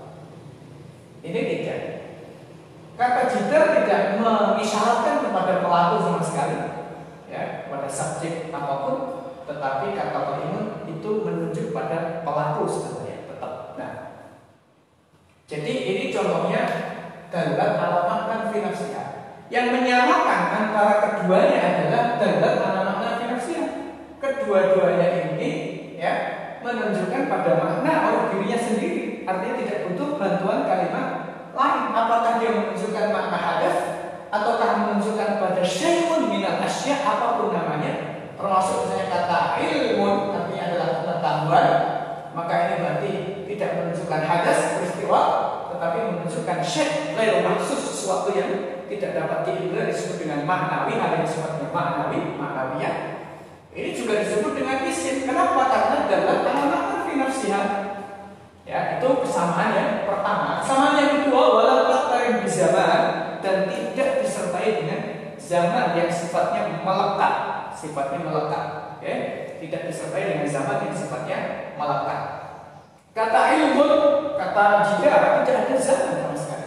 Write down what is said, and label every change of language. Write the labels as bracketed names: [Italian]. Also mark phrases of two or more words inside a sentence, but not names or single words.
[Indonesian] Ini tidak. Kata jidar tidak mengisyaratkan kepada pelaku sama sekali ya, pada subjek apapun. Tetapi kata qaimun itu menunjuk pada pelaku sebenarnya tetap. Nah, jadi ini contohnya [Arabic] دلت على معنى في نفسها. [Indonesian] Yang menyamakan antara keduanya adalah [Arabic] دلت على معنى في نفسها. [Indonesian] Kedua-duanya ini ya menunjukkan pada makna oleh dirinya sendiri. Artinya tidak butuh bantuan kalimat lain. Apakah dia menunjukkan makna hadas ataukah menunjukkan pada [Arabic] شيء من الأشياء, [Indonesian] apapun namanya. Termasuk misalnya kata ilmun artinya adalah pengetahuan, maka ini berarti tidak menunjukkan hadas peristiwa, tetapi menunjukkan [Arabic] شيء غير محسوس, [Indonesian] sesuatu yang tidak dapat diindra, disebut dengan maknawi, hal yang sifatnya maknawiyah. Ini juga disebut dengan isim. Kenapa? Karena [Arabic] دلت على معنى في نفسها. [Indonesian] Ya, itu kesamaan yang pertama. Kesamaan yang kedua, [Arabic] ولو تقترن بزمان, [Indonesian] dan tidak disertai zaman yang sifatnya melekat, oke? Tidak disertai dengan zaman yang sifatnya melekat. Kata ilmun, kata jika tidak ada zaman sama sekali.